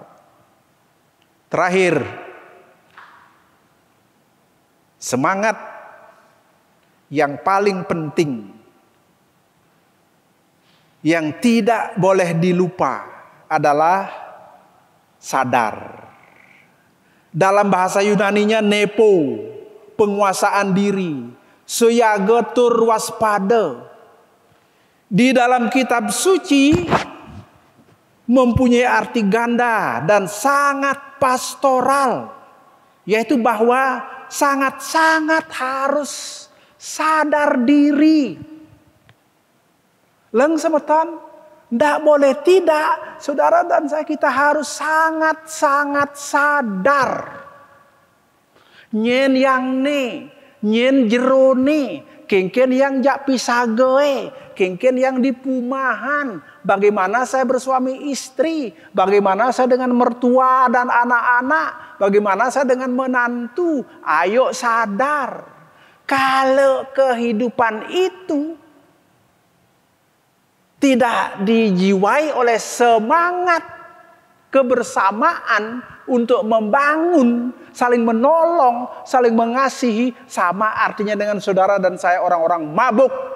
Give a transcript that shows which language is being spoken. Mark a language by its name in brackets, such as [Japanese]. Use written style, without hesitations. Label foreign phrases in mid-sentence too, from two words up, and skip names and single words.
[Indonesian] Terakhir, semangat yang paling penting yang tidak boleh dilupa adalah sadar. Dalam bahasa Yunaninya nepo, penguasaan diri, siaga tur waspada. Di dalam kitab suci mempunyai arti ganda dan sangat pastoral. Yaitu bahwa sangat-sangat harus sadar diri. [Balinese] Leng semeton, [Indonesian] tidak boleh tidak. Saudara dan saya, kita harus sangat-sangat sadar. [Balinese] Nyen yang ne, nyen jerone, kengken yang jak pisagoe, kengken yang di pumahan. [Indonesian] Bagaimana saya bersuami istri, bagaimana saya dengan mertua dan anak-anak, bagaimana saya dengan menantu. Ayo sadar, kalau kehidupan itu tidak dijiwai oleh semangat kebersamaan untuk membangun, saling menolong, saling mengasihi, sama artinya dengan saudara dan saya orang-orang mabuk.